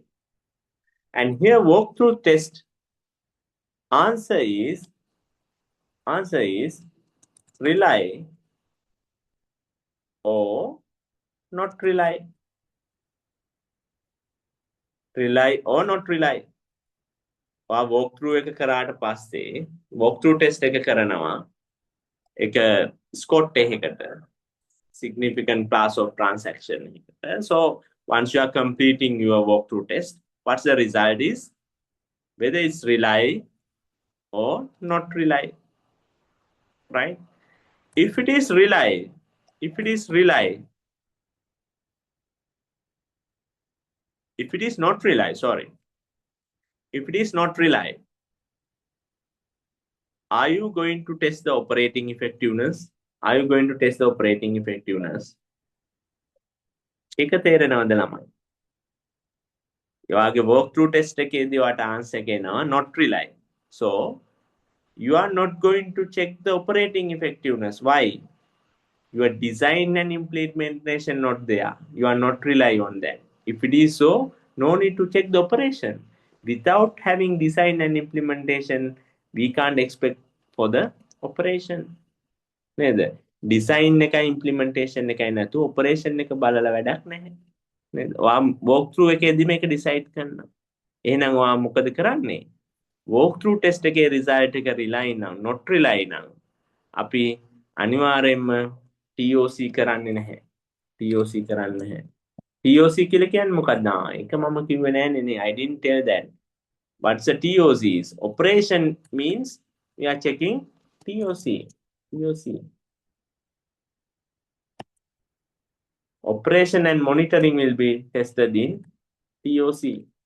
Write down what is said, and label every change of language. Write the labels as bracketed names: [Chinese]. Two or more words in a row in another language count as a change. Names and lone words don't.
[English] And here walkthrough test answer is rely or not rely. Rely or not rely. [Sinhala] walkthrough එක කරාට පස්සේ [English] walkthrough test [Sinhala] එක කරනවා එක ස්කොට් එකකට [English] significant class of transaction. So once you are completing your walkthrough test, what's the result is whether it's rely or not rely, right? If it is rely, if it is not rely, are you going to test the operating effectiveness? [Sinhala] එක තේරෙනවද ළමයි? ඔයාගේ [English] walkthrough test [Sinhala] එකේදී ඔයාට answer එක එනවා [English] not rely. So you are not going to check the operating effectiveness. Why? Your design and implementation not there. You are not rely on that. If it is so, no need to check the operation. Without having design and implementation, we can't expect for the operation. [Sinhala] නේද? Design එකයි implementation එකයි නැතුව operation එක බලලා වැඩක් නැහැ. නේද? ඔයා walkthrough එකේදී මේක decide කරනවා. එහෙනම් ඔයා මොකද කරන්නේ? [English] walkthrough test [Sinhala] එකේ result එක rely නම් [English] not rely [Sinhala] නම් අපි අනිවාර්යයෙන්ම TOC කරන්නේ නැහැ. TOC කියලා කියන්නේ මොකක්ද? ඒක මම කිව්වේ නෑනේ. [English] I didn't tell that. What's the TOCs? Operation means we are checking TOC. TOC. Operation and monitoring will be tested in TOC.